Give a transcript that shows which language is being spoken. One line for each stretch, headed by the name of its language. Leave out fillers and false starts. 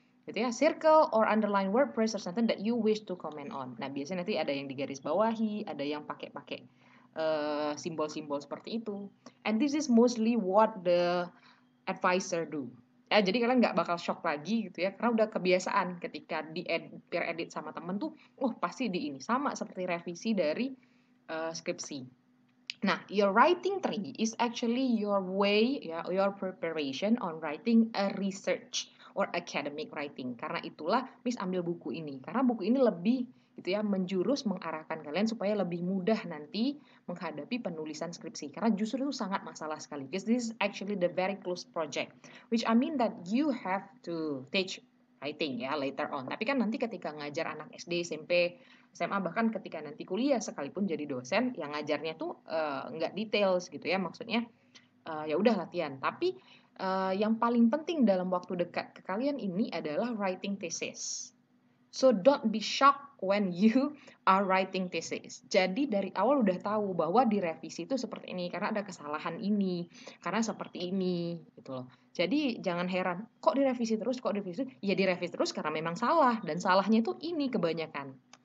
Indonesian: Gitu ya,
English: circle or underline word, phrase, or sentence that you wish to comment on.
Indonesian: Nah, biasanya nanti ada yang digaris bawahi, ada yang pakai simbol-simbol seperti itu.
English: And this is mostly what the advisor do.
Indonesian: Ya, jadi kalian nggak bakal shock lagi gitu ya, karena udah kebiasaan ketika peer edit sama temen tuh, pasti di ini sama seperti revisi dari skripsi.
English: Nah, your writing tree is actually your way, ya, your preparation on writing a research or academic writing.
Indonesian: Karena itulah Miss ambil buku ini. Karena buku ini lebih gitu ya menjurus mengarahkan kalian supaya lebih mudah nanti menghadapi penulisan skripsi. Karena justru itu sangat masalah sekali.
English: Because this is actually the very close project, which I mean that you have to teach writing ya later on.
Indonesian: Tapi kan nanti ketika ngajar anak SD, SMP, SMA, bahkan ketika nanti kuliah sekalipun jadi dosen, yang ngajarnya tuh nggak details gitu ya, maksudnya ya udah latihan. Tapi yang paling penting dalam waktu dekat ke kalian ini adalah writing thesis.
English: So don't be shocked when you are writing thesis.
Indonesian: Jadi dari awal udah tahu bahwa di revisi itu seperti ini karena ada kesalahan ini, karena seperti ini gitu loh. Jadi jangan heran, kok direvisi terus, Ya direvisi terus karena memang salah dan salahnya itu ini kebanyakan.